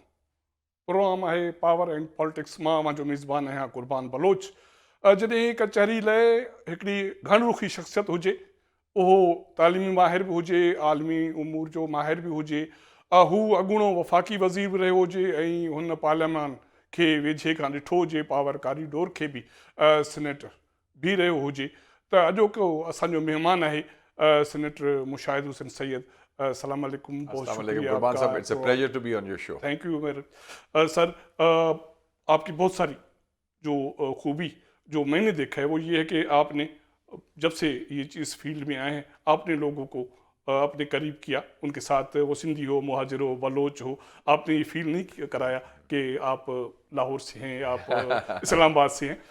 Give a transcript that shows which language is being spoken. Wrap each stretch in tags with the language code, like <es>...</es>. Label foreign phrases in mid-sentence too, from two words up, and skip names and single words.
<sd>प्रोग्राम है पावर एंड पॉलिटिक्स मां मुंहिंजो मेज़बान आहियां क़ुर्बान बलोच। जॾहिं कचहरी लाइ हिकिड़ी घणरुखी शख़्सियत हुजे, उहो तालीमी माहिर बि हुजे, आलमी उमूर जो माहिर बि हुजे, हू अॻूणो वफ़ाक़ी वज़ीर बि रहियो हुजे ऐं हुन पार्लियामान खे वेझे खां ॾिठो हुजे,</sd> <en>power corridor</en> <sd>खे बि सीनेटर बि रहियो हुजे, त अॼोको असांजो महिमान आहे सीनेटर मुशाहिद हुसैन सैयद।</sd> <ar>السلام علیکم,</ar> <ur>بہت شکریہ آپکا.</ur> <en>It's a pleasure to be on your show. thank you</en> <ur>میرے سر. آپکی بہت ساری جو خوبی جو میں نے دیکھا ہے وہ یہ ہے کہ آپ نے جب سے یہ اس فیلڈ میں آئے ہیں، آپ نے لوگوں کو اپنے قریب کیا، انکے ساتھ وہ سندھی ہو، مہاجر ہو، بلوچ ہو، آپ نے یہ فیل نہیں کرایا کہ آپ لاہور سے ہیں، آپ اسلام آباد سے ہیں.</ur>